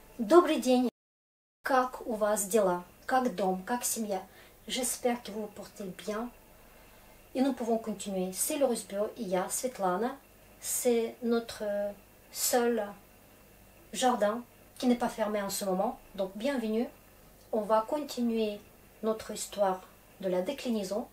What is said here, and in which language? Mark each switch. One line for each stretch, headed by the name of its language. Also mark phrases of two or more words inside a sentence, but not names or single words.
Russian: Добрый день! Как у вас дела? Как дом? Как семья?
French: J'espère que vous vous portez bien. Et nous pouvons continuer. C'est le Rusbio et я, Svetlana. C'est notre seul jardin qui n'est pas fermé en ce moment. Donc bienvenue. On va continuer notre histoire de la déclinaison.